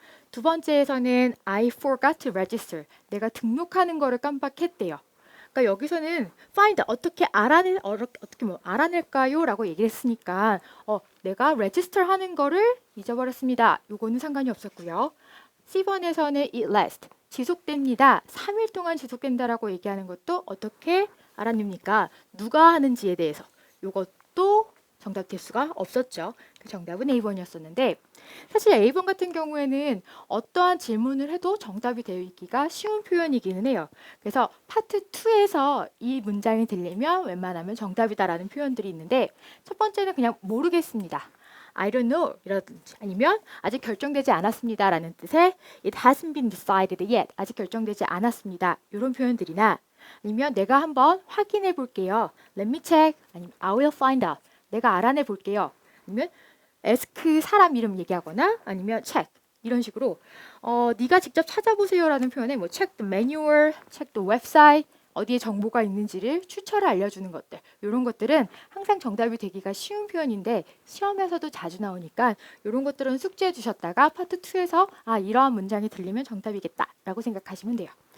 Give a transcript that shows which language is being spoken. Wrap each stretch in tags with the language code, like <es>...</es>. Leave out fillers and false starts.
<ko>두 번째에서는</ko> <en>I forgot to register,</en> <ko>내가 등록하는 거를 깜빡했대요. 그러니까 여기서는 find 어떻게 알아낼까요? 라고 얘기를 했으니까 내가 register 하는 거를 잊어버렸습니다. 요거는 상관이 없었고요. C번에서는</ko> <en>it lasts,</en> <ko>지속됩니다. 3일 동안 지속된다라고 얘기하는 것도 어떻게 알아냅니까? 누가 하는지에 대해서. 요것도 정답 될 수가 없었죠. 그 정답은 A번이었었는데 사실 A번 같은 경우에는 어떠한 질문을 해도 정답이 되기가 쉬운 표현이기는 해요. 그래서 파트 2에서 이 문장이 들리면 웬만하면 정답이다라는 표현들이 있는데 첫 번째는 그냥 모르겠습니다.</ko> <en>I don't know</en> <ko>이라든지 아니면 아직 결정되지 않았습니다 라는 뜻의</ko> <en>it hasn't been decided yet,</en> <ko>아직 결정되지 않았습니다 이런 표현들이나 아니면 내가 한번 확인해 볼게요.</ko> <en>Let me check,</en> <ko>아니면</ko> <en>I will find out,</en> <ko>내가 알아내 볼게요. 아니면 ask 사람 이름 얘기하거나 아니면 check 이런 식으로 네가 직접 찾아보세요라는 표현에 뭐</ko> <en>check the manual, check the website,</en> <ko>어디에 정보가 있는지를 추천을 알려주는 것들 이런 것들은 항상 정답이 되기가 쉬운 표현인데 시험에서도 자주 나오니까 이런 것들은 숙지해 주셨다가 파트 2에서 이러한 문장이 들리면 정답이겠다라고 생각하시면 돼요.</ko>